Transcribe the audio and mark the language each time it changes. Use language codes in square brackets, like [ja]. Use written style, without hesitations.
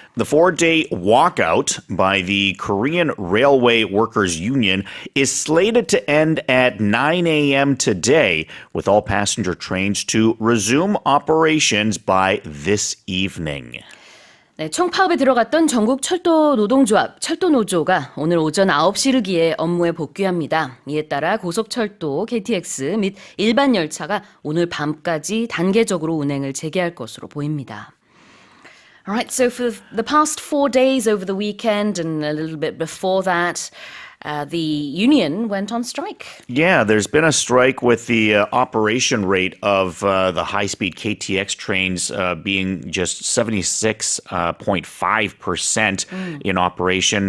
[en] The 4-day walkout by the Korean Railway Workers Union is slated to end at 9 a.m. today, with all passenger trains to resume operations by this evening. [ko] 네, 총파업에 들어갔던 전국철도노동조합, 철도노조가 오늘 오전 9시를 기해 업무에 복귀합니다. 이에 따라 고속철도, KTX 및 일반 열차가 오늘 밤까지 단계적으로 운행을 재개할 것으로 보입니다. [en] All right, so for the past 4 days over the weekend and a little bit before that, the union went on strike. Yeah, there's been a strike with the operation rate of the high-speed KTX trains being just 76.5% in operation.